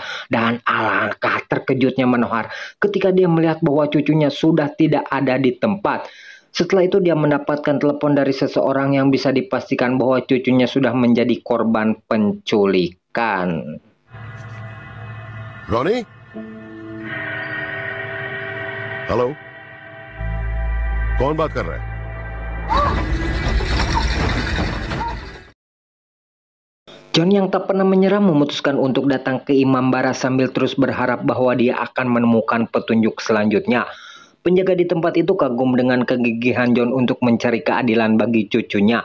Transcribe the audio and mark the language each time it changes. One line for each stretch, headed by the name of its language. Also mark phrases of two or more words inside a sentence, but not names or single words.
Indonesian: Dan alangkah terkejutnya Manohar ketika dia melihat bahwa cucunya sudah tidak ada di tempat. Setelah itu dia mendapatkan telepon dari seseorang yang bisa dipastikan bahwa cucunya sudah menjadi korban penculikan. Ronnie?
Hindi: हेलो कौन बात कर रहा है?
Indonesian: John yang tak pernah menyerah memutuskan untuk datang ke Imam Bara sambil terus berharap bahwa dia akan menemukan petunjuk selanjutnya. Penjaga di tempat itu kagum dengan kegigihan John untuk mencari keadilan bagi cucunya.